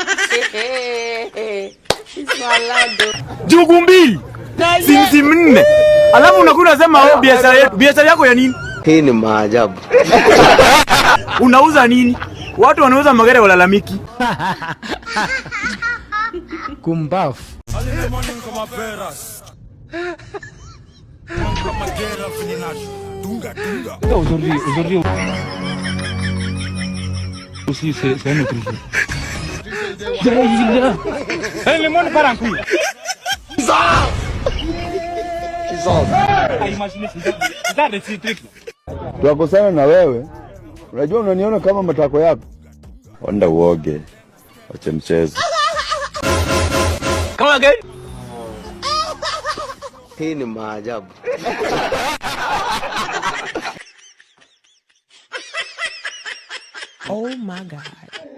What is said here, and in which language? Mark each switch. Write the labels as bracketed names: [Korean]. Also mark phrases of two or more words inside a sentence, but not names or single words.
[Swahili] Njugu mbili. Sisi 4. Alafu unakuja unasema wao biashara yetu. Biashara yako ya nini? Hii ni maajabu. Unauza nini? Watu wanauza magari walalamiki. Kumbafu. [French] Aujourd'hui. Aussi c'est un autre jeu. Le monde part en couille. [Swahili] Tuakosana na wewe. Unajua unaniona kama matako yako. Onda uoge. Wacha mchezo. [English] Come again. [Swahili] Hii ni maajabu. [English] Oh my God.